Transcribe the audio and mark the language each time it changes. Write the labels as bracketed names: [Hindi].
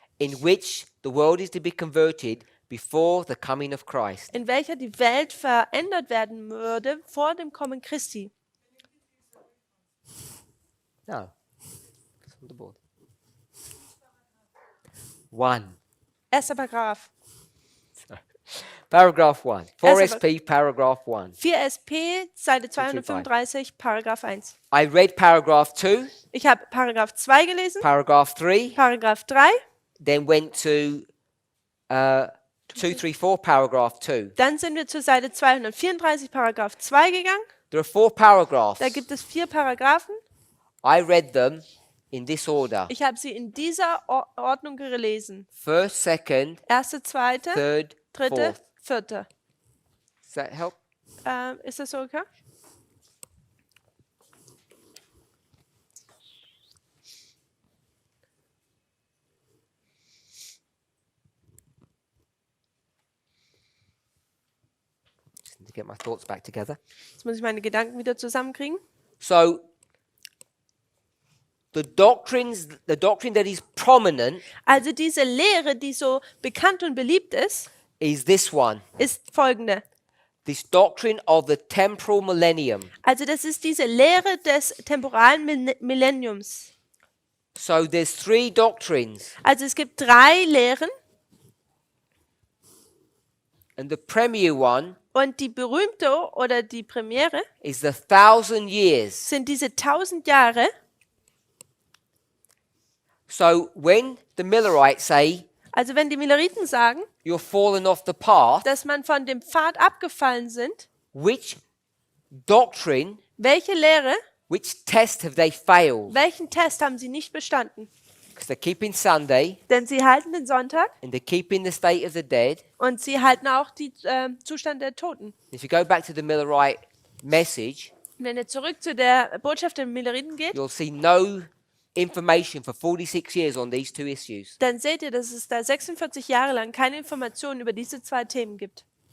[English] in which the world is to be converted before the coming of Christ. [German] in welcher die Welt verändert werden würde vor dem Kommen Christi. [English] No. It's on the board. 1. [German] Erster Paragraph. [English] Paragraph 1. [German] Erster [English] 4SP, paragraph 1. [German] 4SP, Seite 235, Paragraph 1. [English] I read paragraph 2, [German] Ich habe Paragraph 2 gelesen, [English] paragraph 3, [German] Paragraph 3, [English] then went to 234, paragraph 2. [German] dann sind wir zur Seite 234, Paragraph 2 gegangen. [English] There are 4 paragraphs. [German] Da gibt es 4 Paragraphen. [English] I read them in this order. [German] Ich habe sie in dieser Ordnung gelesen. [English] First, second, [German] Erste, zweite, [English] third, [German] dritte, [English] fourth. [German] vierte. [English] Does that help? [German] Ist das so okay? [English] Just need to get my thoughts back together. [German] Jetzt muss ich meine Gedanken wieder zusammenkriegen. [English] So, the doctrine that is prominent [German] Also diese Lehre, die so bekannt und beliebt [English] is this one. [German] ist folgende. [English] This doctrine of the temporal millennium. [German] Also das ist diese Lehre des temporalen Millenniums. [English] So there's 3 doctrines, [German] Also es gibt 3 Lehren [English] and the premier one [German] und die berühmte oder die Premiere [English] is the 1,000 years. [German] sind diese 1000 Jahre. [English] So when the Millerites say [German] Also wenn die Milleriten sagen, [English] you're fallen off the path, [German] dass man von dem Pfad abgefallen sind, [English] which doctrine, [German] welche Lehre, [English] which test have they failed? [German] welchen Test haben sie nicht bestanden? [English] Because they're keeping Sunday [German] Denn sie halten den Sonntag [English] and they're keeping the state of the dead. [German] und sie halten auch den Zustand der Toten. [English] If you go back to the Millerite message, [German] Wenn ihr zurück zu der Botschaft der Milleriten geht, [English] you'll see no information for 46 years on these 2 issues. [German] dann seht ihr, dass es da 46 Jahre lang keine Informationen über diese 2 Themen gibt.